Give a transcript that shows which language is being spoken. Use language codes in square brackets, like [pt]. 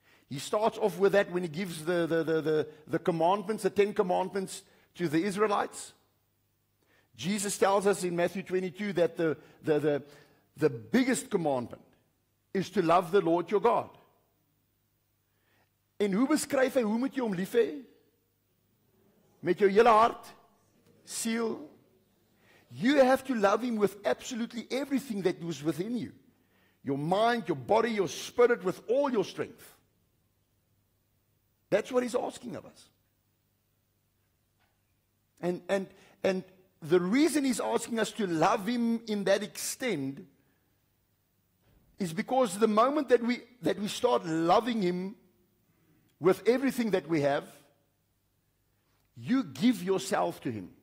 [en] He starts off with that when he gives the commandments, the 10 commandments to the Israelites. Jesus tells us in Matthew 22 that the biggest commandment is to love the Lord your God. [af] En hoe beskryf hy, hoe moet jy hom lief hê? Met jou hele hart, siel. [en] You have to love him with absolutely everything that was within you. Your mind, your body, your spirit, with all your strength. That's what he's asking of us. And the reason he's asking us to love him in that extent is because the moment that we start loving him with everything that we have, you give yourself to him.